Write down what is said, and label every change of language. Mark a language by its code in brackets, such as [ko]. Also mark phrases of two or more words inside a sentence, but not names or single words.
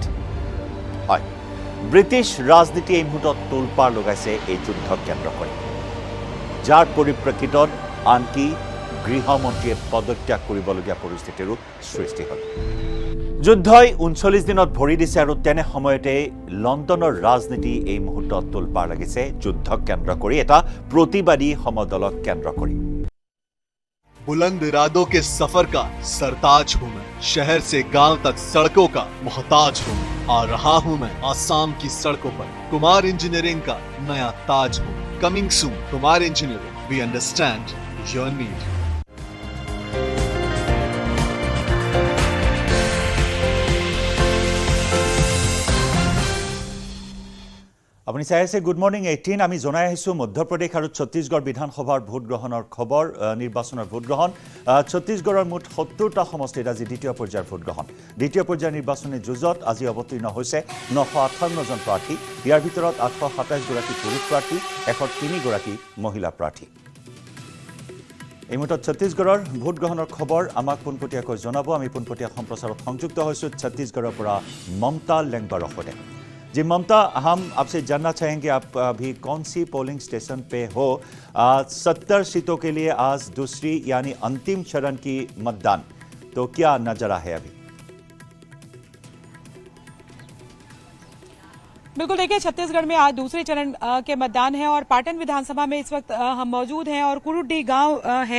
[as] হয়, ব্ৰিটিছ ৰাজনীতি এই মুহূৰ্তত তোলপাৰ লগাইছে এই যুদ্ধক কেন্দ্ৰ কৰি, যাৰ পৰিপ্ৰেক্ষিতত আনকি গৃহমন্ত্ৰীয়ে পদত্যাগ কৰিবলগীয়া পৰিস্থিতিৰো সৃষ্টি হ'ল। যুদ্ধই 39 দিনত ভৰি দিছে, আৰু তেনে সময়তে লণ্ডনৰ ৰাজনীতি এই মুহূৰ্তত তোলপাৰ লাগিছে যুদ্ধক কেন্দ্ৰ কৰি, এটা প্ৰতিবাদী সমদলক কেন্দ্ৰ কৰি। [hi] बुलंद इरादों के सफर का सरताज हूँ मैं, शहर से गांव तक सड़कों का मोहताज हूँ मैं। आ रहा हूँ मैं आसाम की सड़कों पर, कुमार इंजीनियरिंग का नया ताज हूँ। [en] Coming soon, Kumar Engineering, We understand your need. [as] আপুনি চাই আছে গুড মৰ্নিং 18। আমি জনাই আহিছোঁ মধ্যপ্ৰদেশ আৰু ছত্তীশগড় বিধানসভাৰ ভোটগ্ৰহণৰ খবৰ, নিৰ্বাচনৰ ভোটগ্ৰহণ। ছত্তীশগড়ৰ মুঠ 70টা সমষ্টিত আজি দ্বিতীয় পৰ্যায়ৰ ভোটগ্ৰহণ। দ্বিতীয় পৰ্যায়ৰ নিৰ্বাচনী যুঁজত আজি অৱতীৰ্ণ হৈছে 958জন প্ৰাৰ্থী। ইয়াৰ ভিতৰত 827গৰাকী পুৰুষ প্ৰাৰ্থী, 103গৰাকী মহিলা প্ৰাৰ্থী। এই মুহূৰ্তত ছত্তীশগড়ৰ ভোটগ্ৰহণৰ খবৰ আমাক পোনপটীয়াকৈ জনাব। আমি পোনপটীয়া সম্প্ৰচাৰত সংযুক্ত হৈছোঁ ছত্তীশগড়ৰ পৰা মমতা লেংবাৰৰ সৈতে। [hi] जी ममता, हम आपसे जानना चाहेंगे आप अभी कौन सी [en] polling station [hi] पे हो? 70 सीटों के लिए आज दूसरी यानी अंतिम चरण की मतदान, तो क्या नजरा है अभी? बिल्कुल, देखिए छत्तीसगढ़ में आज दूसरे चरण के मतदान है और पाटन विधानसभा में इस वक्त हम मौजूद हैं और कुरुड्डी गांव है।